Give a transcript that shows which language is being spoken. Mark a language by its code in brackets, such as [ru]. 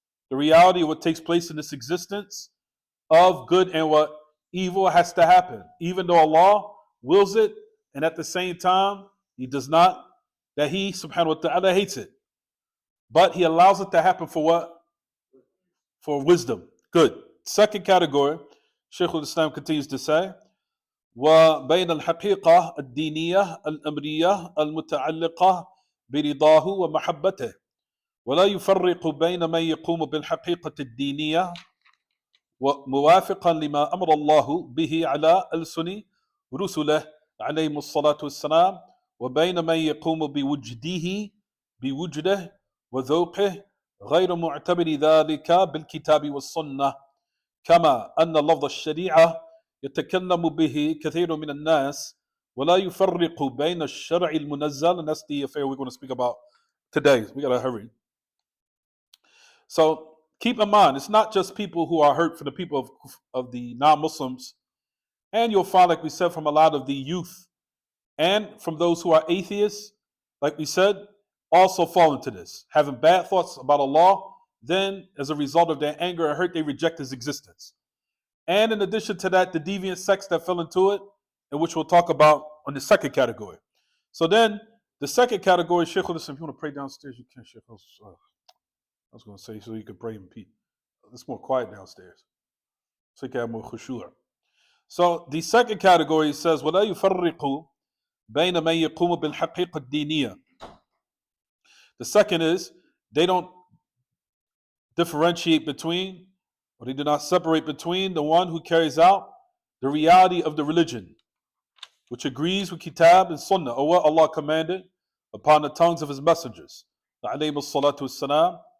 [en] The reality of what takes place in this existence of good and what evil has to happen. Even though Allah wills it, and at the same time, He does not, that He subhanahu wa ta'ala hates it. But He allows it to happen for what? For wisdom. Good. Second category, Shaykh al-Islam continues to say, [ar] وَبَيْنَ الْحَقِيقَةِ الدِّينِيَّةِ الْأَمْرِيَّةِ الْمُتَعَلِّقَةِ بِرِضَاهُ وَمَحَبَّتِهِ ولا يفرق بين من يقوم بالحقيقة الدينية وموافقا لما أمر الله به على ألسن رسله عليهم الصلاة والسلام وبين من يقوم بوجده وذوقه غير معتبر ذلك بالكتاب والسنة كما أن لفظ الشريعة يتكلم به كثير من الناس ولا يفرق بين الشرع المنزل. [en] And that's the affair we're going to speak about today. We got to hurry. So keep in mind, it's not just people who are hurt for the people of the non-Muslims. And you'll find, like we said, from a lot of the youth and from those who are atheists, like we said, also fall into this. Having bad thoughts about Allah, then as a result of their anger and hurt, they reject His existence. And in addition to that, the deviant sects that fell into it, and which we'll talk about on the second category. So then, the second category, Shaykh al-Islam, if you want to pray downstairs, you can, Shaykh. I was going to say so you could pray in peace. It's more quiet downstairs, so you can have more khushu'. So the second category says, [ar] وَلَا يُفَرِّقُ بَيْنَ مَنْ يَقُومُ بِالْحَقِيقَةِ الدِّينِيَّةِ. [en] The second is, they don't differentiate between, or they do not separate between the one who carries out the reality of the religion, which agrees with Kitab and Sunnah, or what Allah commanded upon the tongues of His messengers, alayhimus salatu wassalam.